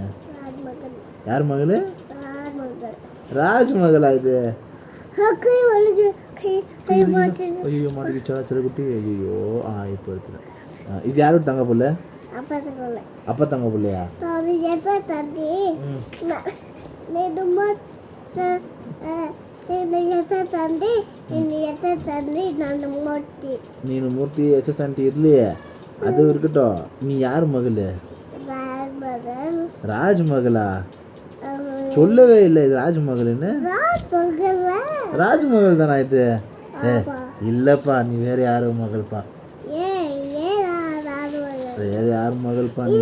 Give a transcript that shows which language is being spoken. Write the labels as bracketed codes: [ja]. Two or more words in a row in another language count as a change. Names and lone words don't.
[ta] ராஜ் மகள். யார் மகள்? ராஜ் மகள். ராஜ் மகளா இது? கை மாட்டிச்சு. ஐயோ மாட்டிக்கிச்சா செல்லக்குட்டி? ஐயோ இப்போ எடுத்துட்டேன். இது யாரோட தங்க பிள்ளை? அப்பா தங்க. அப்பா தங்க பிள்ளையா? நான் எதை தண்ணி [kn] ನೀನು ಮೂರ್ತಿ ಎಸ್ ಆಂಟಿ ಇರ್ಲಿ, ಅದು இருக்கட்டும். [ta] நீ யார் மகள்? ராஜ் மகளா? சொல்லவே இல்லை இது ராஜ் மகள்னு. ராஜ் மகள் தானா இது? இல்லப்பா, நீ வேற யாரு மகள்ப்பா. வேற யார் மகள்ப்பா நீ?